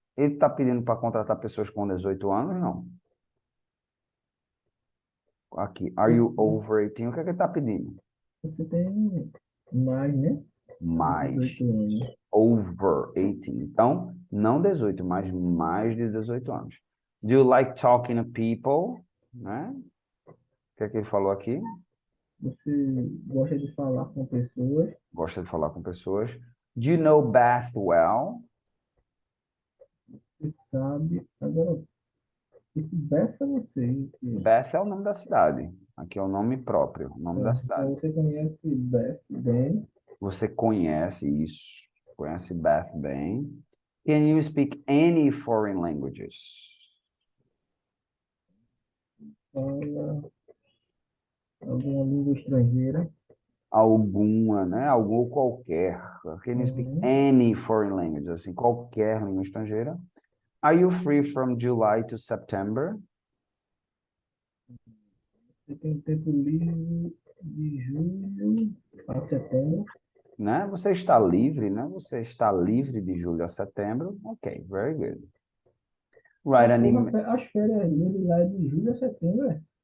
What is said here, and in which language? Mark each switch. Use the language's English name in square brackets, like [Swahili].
[Portuguese] Ele está pedindo para contratar pessoas com 18 anos? Não. Aqui, [English] are you over 18? [Portuguese] O que é que ele está pedindo? Você tem mais, né? De Mais. 18 anos. [English] Over 18. [Portuguese] Então, não 18, mas mais de 18 anos. [English] Do you like talking to people? [Portuguese] Né? O que é que ele falou aqui? Você gosta de falar com pessoas. Gosta de falar com pessoas. [English] Do you know Bath well? [Portuguese] Você sabe. Agora, esse dessa você. Bath é o nome da cidade. Aqui é o nome próprio, o nome da Então cidade. você conhece Beth bem. Você conhece isso, conhece Bath bem. [English] Can you speak any foreign languages? [Portuguese] Fala alguma língua estrangeira. Alguma, né? Algum ou qualquer. [English] Can you speak Uhum. any foreign language? [Portuguese] Assim, qualquer língua estrangeira. [English] Are you free from July to September? [Portuguese] Você tem tempo livre de julho a setembro. Né? Você está livre, né? Você está livre de julho a setembro. [English] Ok, very good. Write Ah, an [Portuguese] porra, [English] email. [Portuguese] as férias dele lá é de julho a setembro, é?